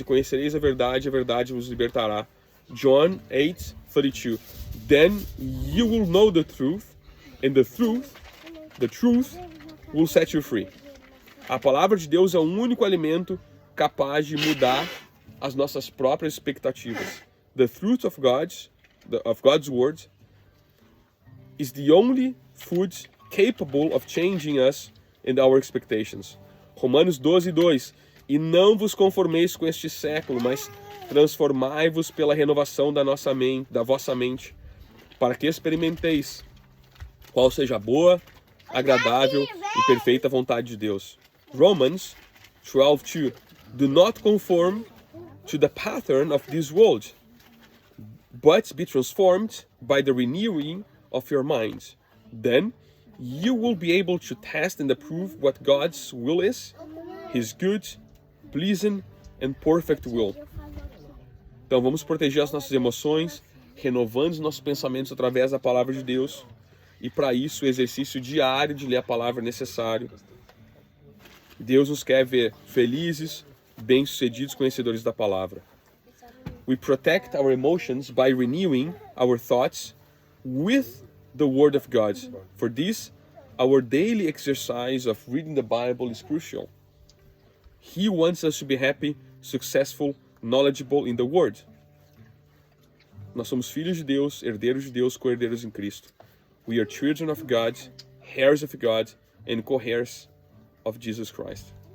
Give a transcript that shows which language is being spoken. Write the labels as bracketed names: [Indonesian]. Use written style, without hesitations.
[Portuguese] E conhecereis a verdade vos libertará. [English] John 8:32. Then you will know the truth, and the truth will set you free. [Portuguese] A palavra de Deus é o único alimento capaz de mudar as nossas próprias expectativas. [English] The truth of God's word is the only food capable of changing us and our expectations. [Portuguese] Romanos 12:2. E não vos conformeis com este século, mas transformai-vos pela renovação da vossa mente, para que experimenteis qual seja a boa, agradável e perfeita vontade de Deus. [English] Romans 12:2. Do not conform to the pattern of this world, but be transformed by the renewing of your mind. Then you will be able to test and approve what God's will is, His good, pleasing and perfect will. [Portuguese] Então vamos proteger as nossas emoções, renovando os nossos pensamentos através da palavra de Deus. E para isso o exercício diário de ler a palavra é necessário. Deus nos quer ver felizes, bem-sucedidos, conhecedores da palavra. [English] We protect our emotions by renewing our thoughts with the Word of God. For this, our daily exercise of reading the Bible is crucial. He wants us to be happy, successful, knowledgeable in the Word. [Portuguese] Nós somos filhos de Deus, herdeiros de Deus, co-herdeiros em Cristo. [English] We are children of God, heirs of God, and co-heirs of Jesus Christ.